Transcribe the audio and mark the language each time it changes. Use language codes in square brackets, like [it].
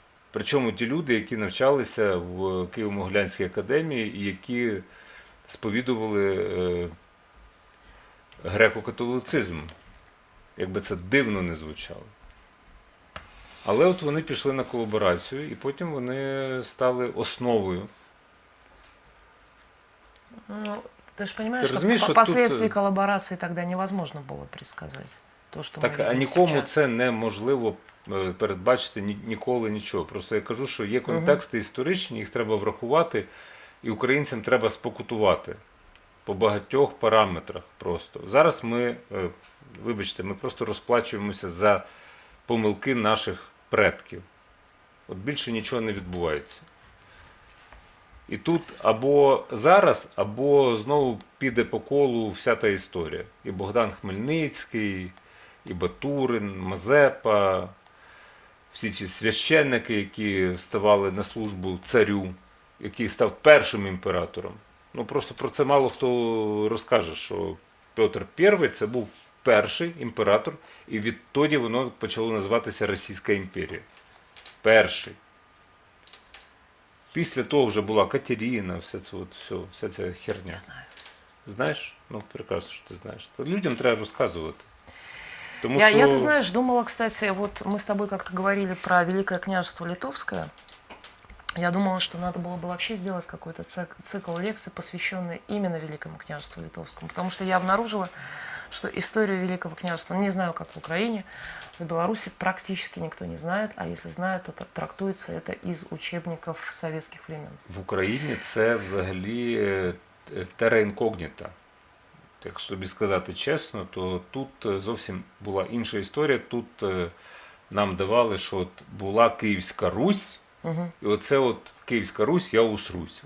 [uk] Причому ті люди, які навчалися в Києво-Могилянській академії і які сповідували греко-католицизм. Якби це дивно не звучало. Але от вони пішли на колаборацію, і потім вони стали основою. [ru] Ты же понимаешь, что последствий коллаборации тогда невозможно было предсказать. [uk] А нікому це неможливо передбачити ніколи нічого. Просто я кажу, що є контексти історичні, їх треба врахувати, і українцям треба спокутувати по багатьох параметрах просто. Зараз ми, вибачте, ми просто розплачуємося за помилки наших предків. От більше нічого не відбувається. І тут або зараз, або знову піде по колу вся та історія. І Богдан Хмельницький, і Батурин, Мазепа, всі ці священники, які ставали на службу царю, який став першим імператором. Ну просто про це мало хто розкаже, що Петр І це був перший імператор, і відтоді воно почало називатися Російська імперія. Перший. Після того вже була Катерина, вся ця херня. Знаєш? Ну, прекрасно, що ти знаєш. То людям треба розказувати. Тому я, що... [ru] ты знаешь, думала, кстати, вот мы с тобой как-то говорили про Великое княжество Литовское. Я думала, что надо было бы вообще сделать какой-то цикл лекций, посвященный именно Великому княжеству Литовскому. Потому что я обнаружила, что историю Великого княжества, не знаю, как в Украине, в Беларуси практически никто не знает, а если знает, то трактуется это из учебников советских времен. [uk] В Україні це взагалі терра інкогніта. Якщо тобі сказати чесно, то тут зовсім була інша історія. Тут нам давали, що от була Київська Русь, і оце от Київська Русь, я усрусь.